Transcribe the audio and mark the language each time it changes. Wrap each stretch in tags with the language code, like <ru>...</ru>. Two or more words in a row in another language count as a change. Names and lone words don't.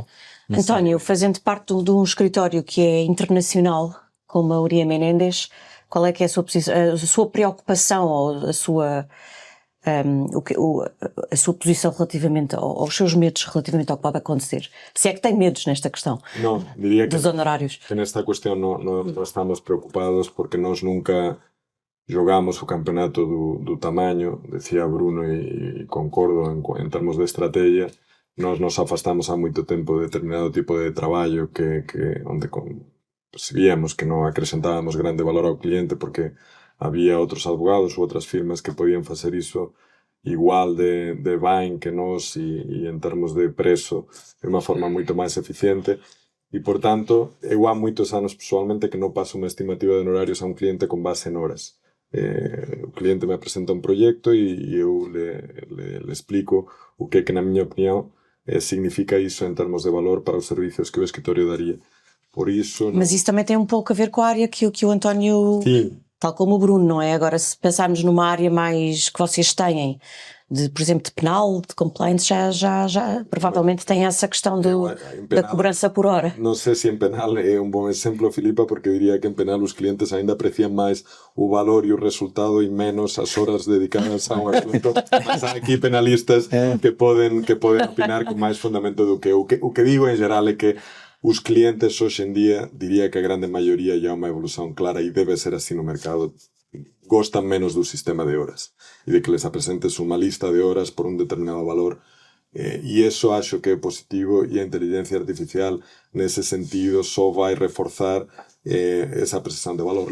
<pt>António, fazendo parte de um escritório que é internacional, como a Uria Menendez, qual é que é a sua preocupação ou a sua posição relativamente aos seus medos relativamente ao que pode acontecer? Se é que tem medos nesta questão dos honorários?</pt> <gl>Que nesta cuestión no estamos preocupados porque nós nunca jogamos o campeonato do tamaño, decía Bruno e concordo en termos de estrategia. Nós nos afastamos há moito tempo de determinado tipo de traballo onde percibíamos que non acrescentábamos grande valor ao cliente porque había outros advogados ou outras firmas que podían facer iso igual de ben que nós e en termos de preço de unha forma moito máis eficiente e, por tanto, eu há moitos anos pessoalmente que non paso unha estimativa de honorarios a un cliente con base en horas. O cliente me presenta un proxecto e eu le explico o que na miña opinión significa iso en termos de valor para os servicios que o escritorio daría. Por iso...</gl> <pt>Mas isso também tem um pouco a ver com a área que o António... Sim. Tal como o Bruno, não é? Agora, se pensarmos numa área mais que vocês têm, por exemplo, de penal, de compliance, já provavelmente tem essa questão da cobrança por hora. Não sei se em penal é um bom exemplo, Filipa, porque eu diria que em penal os clientes ainda apreciam mais o valor e o resultado e menos as horas dedicadas a um assunto. Mas há aqui penalistas que podem opinar com mais fundamento do que eu.</pt> <gl>O que digo em geral é que os clientes hoxe en día, diría que a grande maioría ya unha evolución clara e debe ser así no mercado, gostan menos do sistema de horas e de que les apresentes unha lista de horas por un determinado valor e eso acho que é positivo e a inteligencia artificial nese sentido só vai reforzar esa apreciación de valor.</gl>